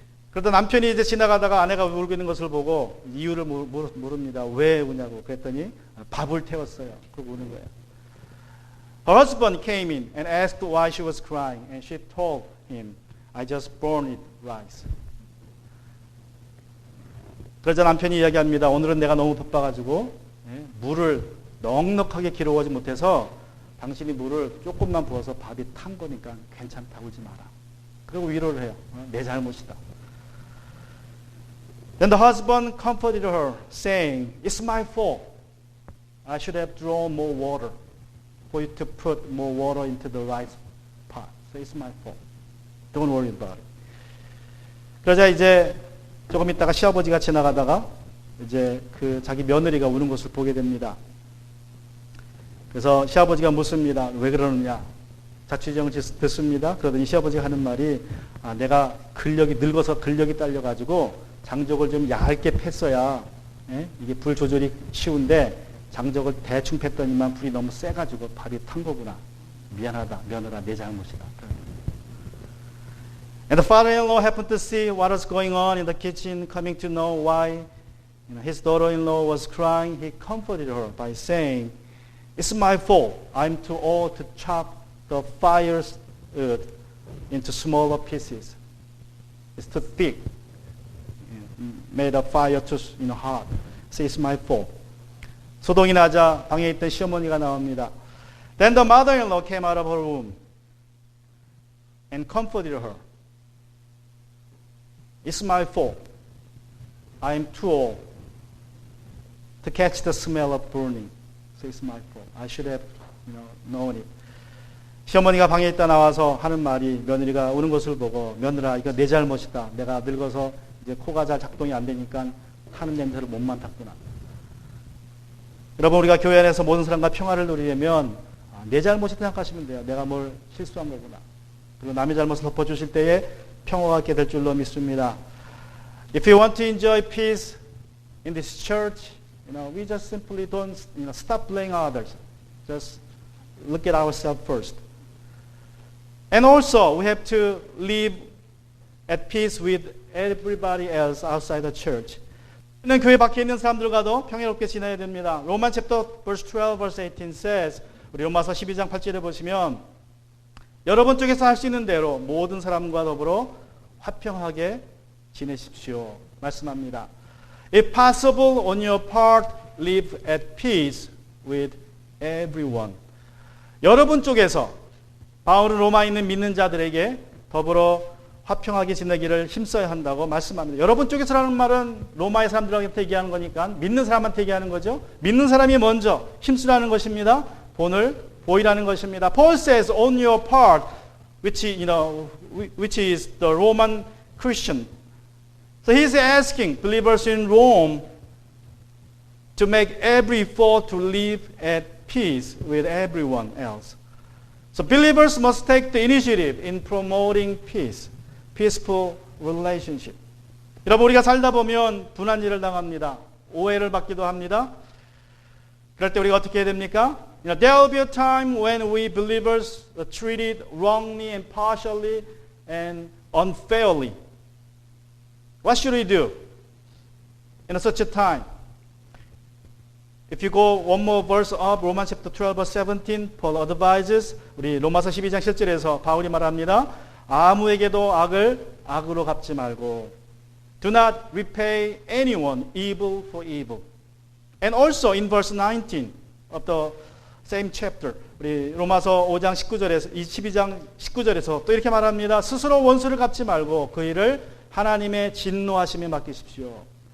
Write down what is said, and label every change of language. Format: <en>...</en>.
<ko>그러다 남편이 이제 지나가다가 아내가 울고 있는 것을 보고 이유를 물습니다. 왜 우냐고. 그랬더니 밥을 태웠어요. 그러고 우는 거예요.</ko> <en>Her husband came in and asked why she was crying, and she told him, I just burned it rice.</en> <ko>그러자 남편이 이야기합니다. 오늘은 내가 너무 바빠가지고 물을 넉넉하게 기르지 못해서 당신이 물을 조금만 부어서 밥이 탄 거니까 괜찮다, 울지 마라. 그리고 위로를 해요. 내 잘못이다.</ko> <en>Then the husband comforted her, saying, It's my fault. I should have drawn more water for you to put more water into the rice pot. So it's my fault. Don't worry about it.</en> <ko>그러자 이제 조금 있다가 시아버지가 지나가다가 이제 자기 며느리가 우는 것을 보게 됩니다. 그래서 시아버지가 묻습니다. 왜 그러느냐? 자취정을 듣습니다. 그러더니 시아버지가 하는 말이 내가 늙어서 근력이 딸려가지고 장족을 좀 얇게 팼어야 이게 불 조절이 쉬운데 장족을 대충 팼더니만 불이 너무 세가지고 밥이 탄 거구나. 미안하다, 며느라, 내 잘못이다.</ko> <en>And the father-in-law happened to see what was going on in the kitchen, coming to know why his daughter-in-law was crying. He comforted her by saying, It's my fault. I'm too old to chop the fire's earth into smaller pieces. It's too thick. Made a fire too hard. So it's my fault.</en> <ko>소동이 나자 방에 있던 시어머니가 나옵니다.</ko> <en>Then the mother-in-law came out of her room and comforted her. It's my fault. I'm too old to catch the smell of burning. So it's my fault. I should have, known it.</en> <ko>시어머니가 방에 있다 나와서 하는 말이 며느리가 우는 것을 보고 며느라 이거 내 잘못이다. 내가 늙어서 이제 코가 잘 작동이 안 되니까 타는 냄새를 못 맡았구나. 여러분 우리가 교회 안에서 모든 사람과 평화를 누리려면 내 잘못이다 생각하시면 돼요. 내가 뭘 실수한 거구나. 그리고 남의 잘못을 덮어주실 때에 평화가 있게 될 줄로 믿습니다.</ko> <en>If you want to enjoy peace in this church, we just simply don't stop blaming others. Just look at ourselves first. And also, we have to live at peace with everybody else outside the church.</en> <ko>우리는 교회 밖에 있는 사람들과도 평화롭게 지내야 됩니다.</ko> <en>Roman chapter verse 12, verse 18 says,</en> <ko>우리 로마서 12장 8절에 보시면 여러분 쪽에서 할 수 있는 대로 모든 사람과 더불어 화평하게 지내십시오. 말씀합니다.</ko> <en>If possible, on your part, live at peace with everyone.</en> <ko>여러분 쪽에서 바울은 로마에 있는 믿는 자들에게 더불어 화평하게 지내기를 힘써야 한다고 말씀합니다. 여러분 쪽에서라는 말은 로마의 사람들한테 얘기하는 거니까 믿는 사람한테 얘기하는 거죠. 믿는 사람이 먼저 힘쓰라는 것입니다. 본을 보이라는 것입니다.</ko> <en>Paul says, on your part, which is the Roman Christian. So he's asking believers in Rome to make every effort to live at peace with everyone else. So believers must take the initiative in promoting peace, peaceful relationship.</en> <ko>여러분, 우리가 살다 보면 분한 일을 당합니다. 오해를 받기도 합니다. 그럴 때 우리가 어떻게 해야 됩니까?</ko> <en>There will be a time when we believers are treated wrongly and partially and unfairly. What should we do in such a time? If you go one more verse up, Romans chapter 12, verse 17, Paul advises,</en> <ko>우리 로마서 12장 7절에서 바울이 말합니다. 아무에게도 악을 악으로 갚지 말고</ko> <en>do not repay anyone evil for evil. And also in verse 19 of the same chapter,</en> <ko>우리 로마서 5장 19절에서 12장 19절에서 또 이렇게 말합니다. 스스로 원수를 갚지 말고 그 일을 하나님의 진노하심에 맡기십시오.</ko>